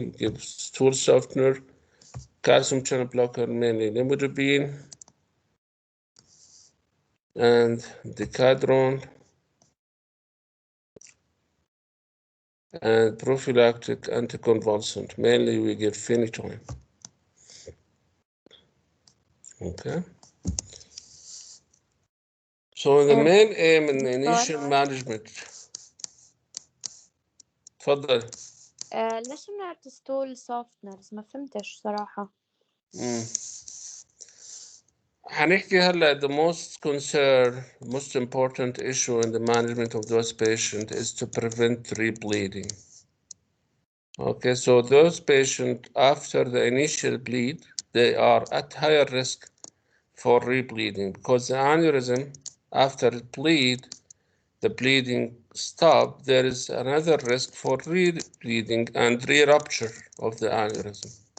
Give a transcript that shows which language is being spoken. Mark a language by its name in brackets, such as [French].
[English] You give stool softener, calcium channel blocker, mainly limidobine, and decadron, and prophylactic anticonvulsant. Mainly we give phenytoin. Okay. So the main aim in the initial management. [Arabic] تفضل. ليش بنعطي ستول سوفتنرز؟ ما فهمتش صراحة. هنحكي هلا [English] the most important issue in the management of those patients is to prevent rebleeding. Okay, so those patients after the initial bleed, they are at higher risk for rebleeding because the aneurysm after it bleed, the bleeding stop, there is another risk for rebleeding and re-rupture of the aneurysm.